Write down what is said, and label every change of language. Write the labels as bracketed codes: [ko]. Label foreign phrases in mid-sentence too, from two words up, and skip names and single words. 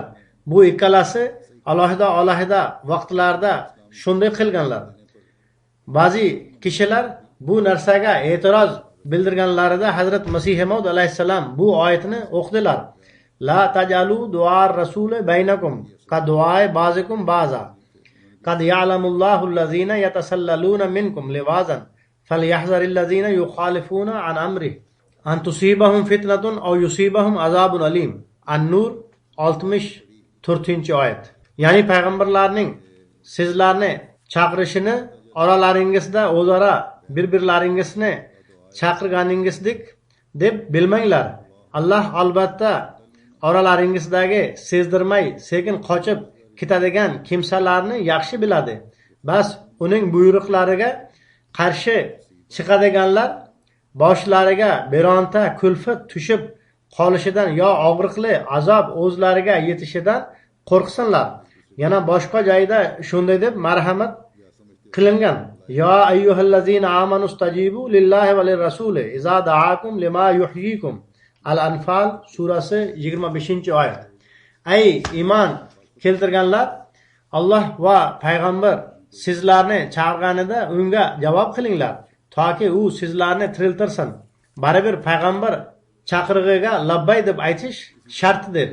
[uz] Bu ikkalasi alohida vaqtlarda shunday qilganlar. Ba'zi kishilar bu narsaga e'tiroz bildirganlarida Hazrat Masih Maud alayhissalom bu oyatni o'qidilar. [ar] لا تجعلوا دعاء الرسول بينكم كدعاء بعضكم بعضا. قد يعلم الله الذين يتسللون منكم لواذا فليحذر الذين يخالفون عن أمره أن تصيبهم فتنة أو يصيبهم عذاب أليم. [uz] An-Nur 64-oyat. Ya'ni payg'ambarlarning sizlarni chaqirishini oralaringizda o'zaro bir-birlaringizni chaqirganingizdek deb bilmanglar. Alloh albatta oralaringizdagi sezdirmay sekin qochib ketadigan kimsalarni yaxshi biladi. Bas uning buyruqlariga qarshi chiqadiganlar boshlariga bironta kulfat tushib qolishidan yo og'riqli azob o'zlariga yetishidan qo'rqsinlar. Yana boshqa joyda shunday deb marhamat qilingan. [ar] يا أيها الذين آمنوا استجيبوا لله وللرسول إذا دعاكم لما يحييكم. [uz] Al-Anfal surasi 25-oyat. Ey iymon keltirganlar, Alloh va payg'ambar sizlarni chaqirganida unga javob qilinglar, toki u sizlarni tiriltirsin. Baribir payg'ambar chaqirig'iga labbay deb aytish shartdir.